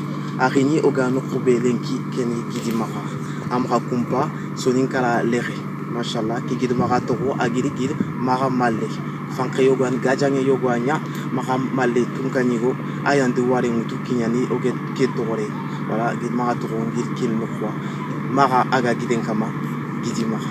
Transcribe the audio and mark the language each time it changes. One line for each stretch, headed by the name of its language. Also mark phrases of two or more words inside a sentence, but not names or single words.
Soninke: Arini ogano kubelenki keni gidimaka. Amra kumpa soninkala lere. Mashallah, ki gidimaka toko agiri gid mara malle. Fanke yogan gajange yoganya mara malle tunkanigo ayandu ware mutu kinyani oget ketore. Voilà, gidimaka toko ngir kin nokwa. Mara aga giden kama gidimaka.